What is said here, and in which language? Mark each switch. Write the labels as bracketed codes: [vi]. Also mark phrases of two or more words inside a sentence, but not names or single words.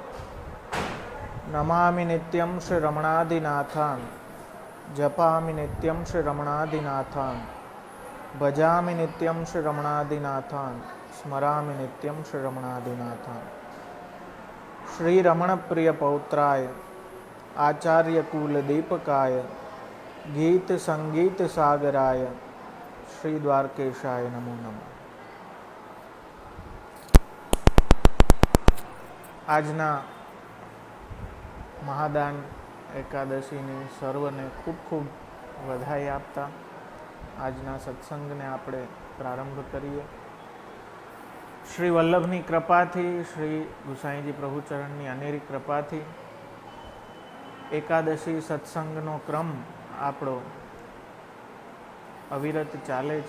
[sa] नमामि नित्यं श्रीरमणादिनाथान् जपामि नित्यं श्रीरमणादिनाथान् भजामि नित्यं श्रीरमणादिनाथान् स्मरामि नित्यं श्रीरमणादिनाथान्। श्रीरमणप्रियपौत्राय आचार्यकुलदीपकाय गीतसङ्गीतसागराय श्रीद्वारकेशाय नमो नमः। [gu] આજના મહાદાન એકાદશીની સર્વને ખૂબ ખૂબ વધાઈ આપતા આજના સત્સંગને આપણે પ્રારંભ કરીએ. શ્રી વલ્લભની કૃપાથી, શ્રી ગુસાઈજી પ્રભુચરણની અનેરી કૃપાથી એકાદશી સત્સંગનો ક્રમ આપણો અવિરત ચાલે છે.